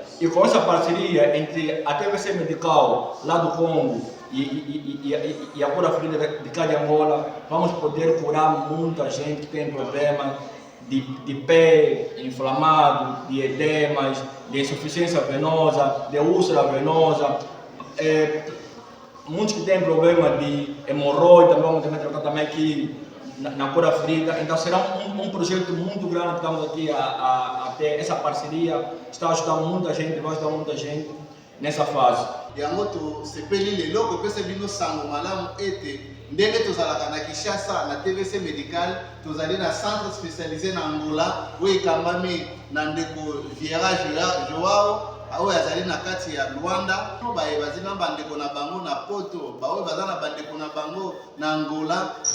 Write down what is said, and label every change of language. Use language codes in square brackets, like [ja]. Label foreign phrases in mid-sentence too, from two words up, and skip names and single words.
[pt] E com essa parceria entre a TVC Medical lá do Congo e a Cura Ferida de cá de Angola, vamos poder curar muita gente que tem problemas de pé inflamado, de edemas, de insuficiência venosa, de úlcera venosa. Muitos que têm problema de hemorroide também vamos tentar tratar também aqui. na Cor África. Então será um projeto muito grande. Estamos aqui a ter essa parceria. Está ajudando muita gente, vai ajudar muita gente nessa fase. [ln] Yango to sepeli lelo ko pese bino sango malamu ete ndenge tozalaka na Kinshasa na TVC médical tozali na [fr] centre spécialisé [ln] na Angola oyo ekambami na ndeko Viera Joao aoyo azali na kati ya Luanda baye bazina bandeko na bango na Poto baoyo baza na bandeko na bango na Angola